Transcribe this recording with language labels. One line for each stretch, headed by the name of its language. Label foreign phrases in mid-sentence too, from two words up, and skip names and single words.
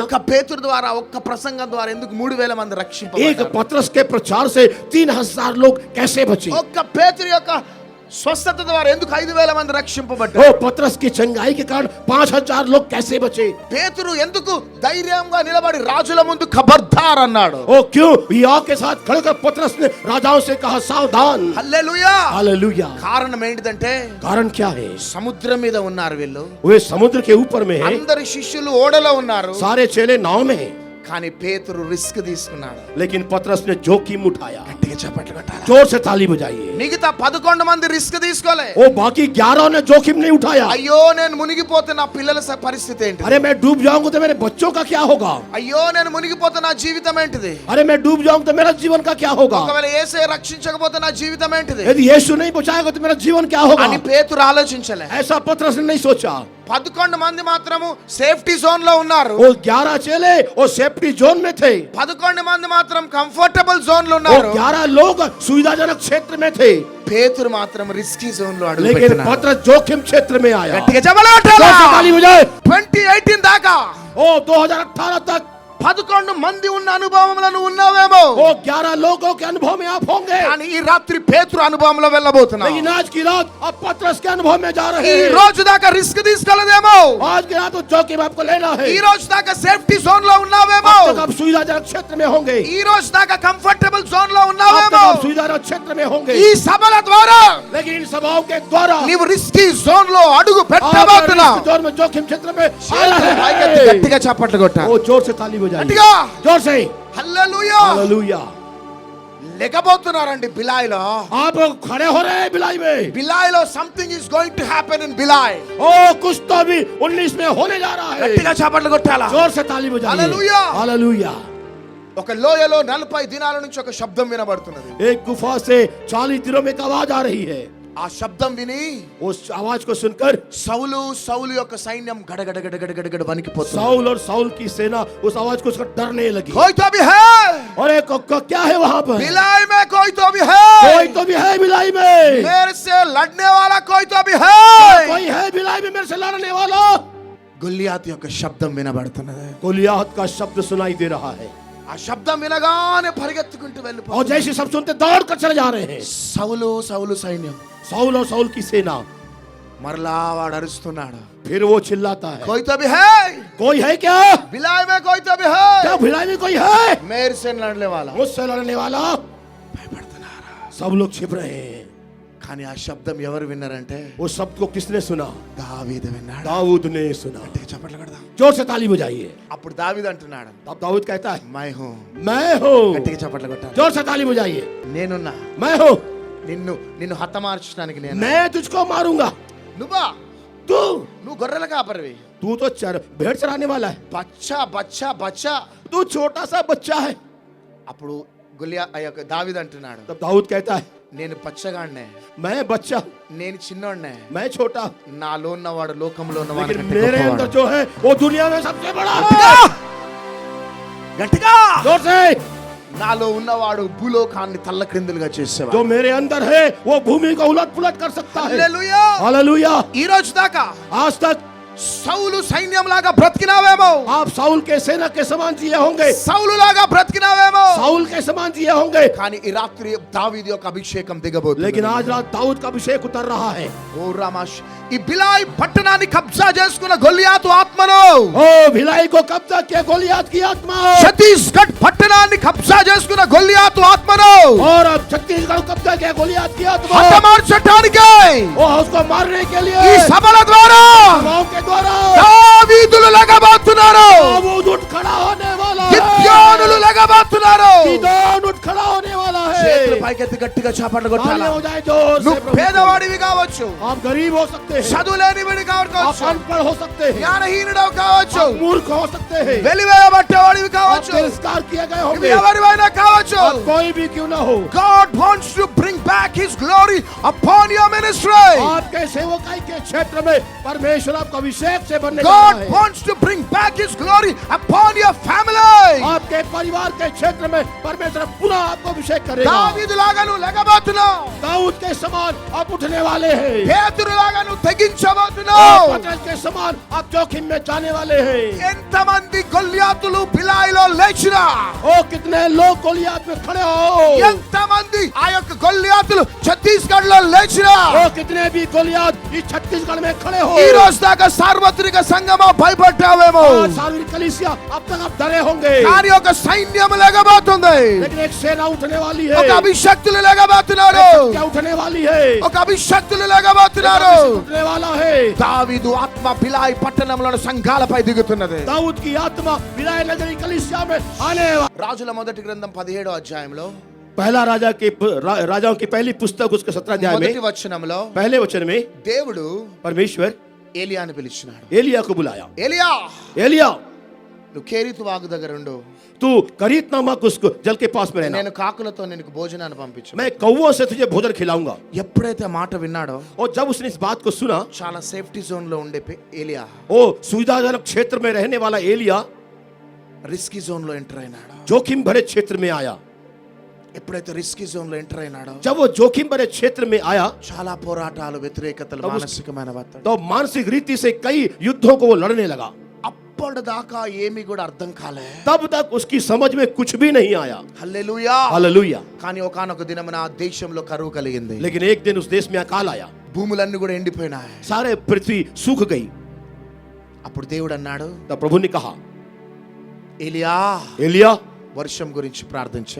Telugu: ఒక్క పేతురు ద్వారా, ఒక్క ప్రసంగం ద్వారా ఎందుకు 3000 మంది
Hindi: एक
Telugu: రక్షింపబడ్డారు?
Hindi: पतरस के प्रचार से 3000 लोग कैसे बचे?
Telugu: ఒక్క పేతురు యొక్క స్వస్థత ద్వారా ఎందుకు 5000 మంది రక్షింపబడ్డారు?
Hindi: ओ पतरस की चंगाई के कारण 5000 लोग कैसे बचे?
Telugu: పేతురు ఎందుకు ధైర్యంగా నిలబడి రాజుల ముందు ఖబర్దార్ అన్నాడు?
Hindi: ओ क्यों या के साथ खड़कर पतरस ने राजाओं से कहा सावधान?
Telugu: హల్లెలూయా।
Hindi: हालेलुया।
Telugu: కారణం ఏంటిదంటే
Hindi: कारण क्या है?
Telugu: సముద్రం మీద ఉన్నారు వీళ్ళు,
Hindi: वे समुद्र के ऊपर में है,
Telugu: అందరి శిష్యులు ఓడలో ఉన్నారు,
Hindi: सारे चेले नाव में है,
Telugu: కానీ పేతురు రిస్క్ తీసుకున్నాడు।
Hindi: लेकिन पतरस ने जोखिम उठाया।
Telugu: గట్టిగా చప్పట్లు కొట్టాలి।
Hindi: जोर से ताली बजाइए।
Telugu: మిగతా 11 మంది రిస్క్ తీసుకోలే।
Hindi: ओ बाकी 11 ने जोखिम नहीं उठाया।
Telugu: అయ్యో నేను మునిగిపోతే నా పిల్లల పరిస్థితి ఏంటి?
Hindi: अरे मैं डूब जाऊंगा तो मेरे बच्चों का क्या होगा?
Telugu: అయ్యో నేను మునిగిపోతే నా జీవితం ఏంటిది?
Hindi: अरे मैं डूब जाऊंगा तो मेरा जीवन का क्या होगा?
Telugu: ఒకవేళ యేసే రక్షించకపోతే నా జీవితం ఏంటిది
Hindi: यदि यीशु नहीं बचाएगा तो मेरा जीवन क्या होगा?
Telugu: అని పేతురు ఆలోచించలే।
Hindi: ऐसा पतरस ने नहीं सोचा।
Telugu: 11 మంది మాత్రము
English: safety zone
Telugu: లో ఉన్నారు,
Hindi: वो 11 चेले और
English: safety zone
Hindi: में थे,
Telugu: 11 మంది మాత్రం
English: comfortable zone
Telugu: లో
Hindi: और
Telugu: ఉన్నారు,
Hindi: 11 लोग सुविधाजनक क्षेत्र में थे,
Telugu: పేతురు మాత్రం
English: risky zone
Telugu: లో అడుగు
Hindi: लेकिन
Telugu: పెట్టినాడు।
Hindi: पतरस जोखिम क्षेत्र में आया।
Telugu: గట్టిగా చెప్పాలి కొట్టాలా?
Hindi: जोर से ताली बजाए।
Telugu: 2018 దాకా
Hindi: ओ 2018 तक
Telugu: 11 మంది ఉన్న అనుభవంలో నువ్వు ఉన్నావేమో,
Hindi: वो 11 लोगों के अनुभव में आप होंगे,
Telugu: కానీ ఈ రాత్రి పేతురు అనుభవంలో వెళ్ళబోతున్నావు।
Hindi: लेकिन आज की रात आप पतरस के अनुभव में जा रहे
Telugu: ఈ
Hindi: हैं।
Telugu: రోజు దాకా రిస్క్ తీసుకోలేదేమో,
Hindi: आज की रात तो जोखिम आपको लेना है।
Telugu: ఈ రోజు దాకా
English: safety zone
Telugu: లో
Hindi: अब
Telugu: ఉన్నావేమో,
Hindi: तक आप सुविधाजनक क्षेत्र में होंगे,
Telugu: ఈ రోజు దాకా
English: comfortable zone
Telugu: లో
Hindi: अब तक
Telugu: ఉన్నావేమో,
Hindi: आप सुविधाजनक क्षेत्र में होंगे,
Telugu: ఈ సభల ద్వారా
Hindi: लेकिन इन सभाओं के द्वारा
Telugu: నీవు
English: risky zone
Telugu: లో అడుగు
Hindi: आप
Telugu: పెట్టబోతున్నావు।
Hindi: इस जोन में जोखिम क्षेत्र में आ रहे
Telugu: పైకెత్తి
Hindi: हैं।
Telugu: గట్టిగా చప్పట్లు కొట్టాలి।
Hindi: ओ जोर से ताली बजाइए,
Telugu: గట్టిగా
Hindi: जोर से।
Telugu: హల్లెలూయా।
Hindi: हालेलुया।
Telugu: లేకపోతున్నారండి బిలాయిలో,
Hindi: आप खड़े हो रहे हैं बिलाई में।
English: బిలాయిలో something is going to happen in Bhilai.
Hindi: ओ कुछ तो अभी 19 में होने जा रहा है।
Telugu: గట్టిగా చప్పట్లు కొట్టాలా?
Hindi: जोर से ताली बजाइए। हालेलुया। हालेलुया।
Telugu: ఒక లోయలో 40 దినాల నుంచి ఒక శబ్దం వినబడుతున్నది।
Hindi: एक गुफा से 40 दिनों में एक आवाज आ रही है।
Telugu: ఆ శబ్దం విని
Hindi: उस आवाज को सुनकर
Telugu: సౌలు యొక్క సైన్యం గడగడ వణికిపోతుంది।
Hindi: साउल और साउल की सेना उस आवाज को सुनकर डरने लगी। कोई तो भी है और एक क्या है वहां पर? बिलाई में, कोई तो भी है, कोई तो भी है बिलाई में, मेरे से लड़ने वाला कोई तो भी है, कोई है बिलाई में मेरे से लड़ने वाला।
Telugu: గొల్లియాతు యొక్క శబ్దం వినబడుతున్నది।
Hindi: गोलियत का शब्द सुनाई दे रहा है,
Telugu: ఆ శబ్దం వినగానే పరిగెత్తుకుంటూ
Hindi: और
Telugu: వెళ్ళిపోతుంది।
Hindi: जैसे सब सुनते दौड़ कर चले जा रहे हैं।
Telugu: సౌలు సైన్యం
Hindi: साउल और साउल की सेना,
Telugu: మరలా వాడు అరుస్తున్నాడు,
Hindi: फिर वो चिल्लाता है, कोई तो भी है कोई है क्या? बिलाई में, कोई तो भी क्या है भिलाई में कोई है मेरे से लड़ने वाला? मुझसे लड़ने वाला?
Telugu: భయపడుతున్నారు।
Hindi: सब लोग छिप रहे हैं,
Telugu: కానీ ఆ శబ్దం ఎవరు విన్నారంటే
Hindi: उस शब्द को किसने सुना?
Telugu: దావీదు విన్నాడు।
Hindi: दाऊद ने सुना।
Telugu: గట్టిగా చప్పట్లు కొడదాం।
Hindi: जोर से ताली बजाइए।
Telugu: అప్పుడు దావీదు అంటున్నాడు,
Hindi: तब दाऊद कहता है, मैं हूँ, मैं हूँ।
Telugu: గట్టిగా చప్పట్లు కొట్టాలి।
Hindi: जोर से ताली बजाइए।
Telugu: నేనున్నా,
Hindi: मैं हूँ,
Telugu: నిన్ను హతమార్చడానికి నేను।
Hindi: मैं तुझको मारूंगा।
Telugu: నువ్వా?
Hindi: तू
Telugu: నువ్వు గొర్రెల కాపరివి,
Hindi: तू तो भेड़ चराने वाला है, बच्चा बच्चा बच्चा। तू छोटा सा बच्चा है।
Telugu: అప్పుడు దావీదు అంటున్నాడు,
Hindi: तब दाऊद कहता है,
Telugu: నేను పచ్చగాడినే,
Hindi: मैं बच्चा,
Telugu: నేను చిన్నోడినే,
Hindi: मैं छोटा,
Telugu: నాలో ఉన్నవాడు లోకంలో
Hindi: लेकिन
Telugu: ఉన్నవాడు
Hindi: मेरे अंदर जो है वो दुनिया में सबसे बड़ा है।
Telugu: గట్టిగా
Hindi: जोर से,
Telugu: నాలో ఉన్నవాడు భూలోకాన్ని తల్లక్రిందులుగా చేసేవాడు।
Hindi: जो मेरे अंदर है वो भूमि को उलट पुलट कर सकता है।
Telugu: హల్లెలూయా।
Hindi: हालेलुया।
Telugu: ఈ రోజు దాకా
Hindi: आज तक
Telugu: సౌలు సైన్యం లాగా బ్రతికినావేమో,
Hindi: आप साउल के सेना के समान जिए होंगे,
Telugu: సౌలు లాగా బ్రతికినావేమో,
Hindi: साउल के समान जिए होंगे,
Telugu: కానీ ఈ రాత్రి దావీదు యొక్క అభిషేకం దిగబోతుంది।
Hindi: लेकिन आज रात दाऊद का अभिषेक उतर रहा है।
Telugu: ఓ రామాష్ ఈ బిలాయి పట్టణాన్ని కబ్జా చేసుకున్న గొలియాతు ఆత్మను,
Hindi: ओ भिलाई को कब्जा किया गोलियात की आत्मा,
Telugu: ఛత్తీస్గఢ్ పట్టణాన్ని కబ్జా చేసుకున్న గొలియాతు ఆత్మను
Hindi: और अब छत्तीसगढ़ को कब्जा किया गोलियात की आत्मा,
Telugu: హతమార్చటానికి
Hindi: वो उसको मारने के लिए
Telugu: ఈ సభల ద్వారా
Hindi: सभाओं के द्वारा
Telugu: దావీదులు లెగబోతున్నారు,
Hindi: दाऊद उठ खड़ा होने वाला है,
Telugu: గిద్యోనులు లెగబోతున్నారు.
Hindi: गिदोन उठ खड़ा होने वाला है।
Telugu: చేతులు పైకెత్తి గట్టిగా చప్పట్లు కొట్టాలి.
Hindi: तालियां हो जाए जोर से
Telugu: నువ్వు
Hindi: प्रभु की
Telugu: పేదవాడివి కావచ్చు,
Hindi: आप गरीब हो सकते हैं,
Telugu: చదువులేనివాడి
Hindi: आप
Telugu: కావచ్చు,
Hindi: अनपढ़ हो सकते हैं,
Telugu: జ్ఞానహీనుడు కావచ్చు,
Hindi: आप मूर्ख हो सकते हैं,
Telugu: వెలివేయబట్టేవాడివి
Hindi: आप
Telugu: కావచ్చు,
Hindi: तिरस्कार किए गए
Telugu: నువ్వు
Hindi: होंगे,
Telugu: ఎవరివైనా కావచ్చు.
Hindi: आप कोई भी क्यों ना हो,
English: God wants to bring back his glory upon your ministry.
Hindi: आपके सेवकाई के क्षेत्र में परमेश्वर आपको अभिषेक से बनने जा
English: God
Hindi: रहा है।
English: wants to bring back his glory upon your family.
Hindi: आपके परिवार के क्षेत्र में परमेश्वर पुनः आपको अभिषेक करेगा।
Telugu: దావీదులాగా నువ్వు లెగబోతున్నావు,
Hindi: दाऊद के समान आप उठने वाले हैं,
Telugu: పేతురులాగా నువ్వు
Hindi: और
Telugu: తెగించబోతున్నావు.
Hindi: पतरस के समान आप जोखिम में जाने वाले हैं।
Telugu: ఎంతమంది గొల్యాతులు బిలాయిలో లేచినా,
Hindi: ओ कितने लोग गोलियात में खड़े हो,
Telugu: ఎంతమంది ఆ యొక్క గొల్యాతులు ఛత్తీస్గఢ్ లో లేచినా,
Hindi: ओ कितने भी गोलियात इस छत्तीसगढ़ में खड़े हो,
Telugu: ఈ రోజు దాకా సార్వత్రిక సంగమా భయపడ్డావేమో,
Hindi: आज सार्वजनिक कलीसिया अब तक आप डरे होंगे,
Telugu: కానీ ఒక సైన్యం లేగబోతుంది,
Hindi: लेकिन एक सेना उठने वाली है,
Telugu: ఒక అభిషక్తులు లేగబోతున్నారు,
Hindi: क्या उठने वाली है,
Telugu: ఒక అభిషక్తులు లేగబోతున్నారు.
Hindi: उठने वाला है।
Telugu: దావీదు ఆత్మ బిలాయి పట్టణంలోని సంఘాలపై దిగుతున్నది.
Hindi: दाऊद की आत्मा विलाय नगरी कलीसिया में आने वाला।
Telugu: రాజుల మొదటి గ్రంథం 17వ అధ్యాయంలో
Hindi: पहला राजाओं की पहली पुस्तक उसके 17 अध्याय
Telugu: మొదటి
Hindi: में
Telugu: వచనంలో
Hindi: पहले वचन में
Telugu: దేవుడు
Hindi: परमेश्वर
Telugu: ఏలియాను పిలిచినాడు.
Hindi: एलिया को बुलाया।
Telugu: ఏలియా,
Hindi: एलिया
Telugu: నువ్వు కేరీతు వాగు దగ్గర ఉండు,
Hindi: तू करीत नामक उसको जल के पास में रहना,
Telugu: నేను కాకులతో నీకు భోజనాన్ని పంపించు.
Hindi: मैं कौवों से तुझे भोजन खिलाऊंगा।
Telugu: ఎప్పుడైతే ఆ మాట విన్నాడో
Hindi: और जब उसने इस बात को सुना,
Telugu: చాలా
English: safety zone
Telugu: లో ఉండే ఏలియా
Hindi: वो सुविधाजनक क्षेत्र में रहने वाला एलिया
English: risky zone
Telugu: లో ఎంటర్ అయినాడు.
Hindi: जोखिम भरे क्षेत्र में आया।
Telugu: ఎప్పుడైతే
English: risky zone
Telugu: లో ఎంటర్ అయినాడో
Hindi: जब वो जोखिम भरे क्षेत्र में आया
Telugu: చాలా పోరాటాలు, వ్యతిరేకతలు,
Hindi: तो उस-
Telugu: మానసికమైన ఒత్తిడి.
Hindi: तो मानसिक रीति से कई युद्धों को वो लड़ने लगा।
Telugu: అప్పటిదాకా ఏమీ కూడా అర్థం కాలే.
Hindi: तब तक उसकी समझ में कुछ भी नहीं आया।
Telugu: హల్లెలూయా.
Hindi: हालेलुया।
Telugu: కానీ ఒకానొక దినమున ఆ దేశంలో కరువు కలిగింది.
Hindi: लेकिन एक दिन उस देश में अकाल आया,
Telugu: భూములన్నీ కూడా ఎండిపోయినాయి.
Hindi: सारे पृथ्वी सूख गई।
Telugu: అప్పుడు దేవుడు అన్నాడు,
Hindi: तब प्रभु ने कहा,
Telugu: ఏలియా
Hindi: एलिया
Telugu: వర్షం గురించి ప్రార్థించే.